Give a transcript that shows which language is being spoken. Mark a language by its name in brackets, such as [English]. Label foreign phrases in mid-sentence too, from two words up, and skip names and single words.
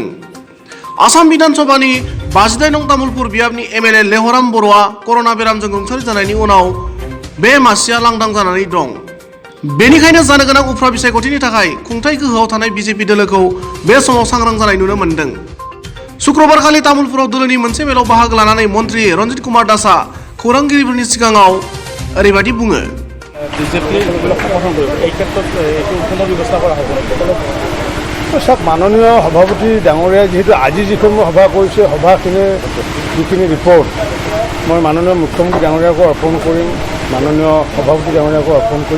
[Bodo] आसाम बिधानसभानि 52 नं तामुलपुर बियाबनि एमएलए लेहराम बर'आ कर'ना बेरामजों रुंसारि जानायनि उनाव बे मासिया लांदां जानानै दं। बेनिखायनो जानो गोनां उफ्रा बिसायख'थिनि थाखाय खुंथाय गोहोआव थानाय बिजेपि दोलोखौ बे समाव सांग्रां जानाय नुनो मोन्दों। शुक्रबारखालि तामुलपुराव दोलोनि मोनसे मेलाव बाहागो लानानै मन्त्रि रन्जित कुमार दासआ खौरांगिरिफोरनि सिगाङाव ओरैबायदि बुङो। [Assamese] চাওক মাননীয় সভাপতি ডাঙৰীয়াই যেহেতু আজি যিখন মই সভা কৰিছে সভাখিনিৰ যিখিনি ৰিপৰ্ট মই মাননীয় মুখ্যমন্ত্ৰী ডাঙৰীয়াকো অৰ্পণ কৰিম, মাননীয় সভাপতি ডাঙৰীয়াকো অৰ্পণ কৰিম।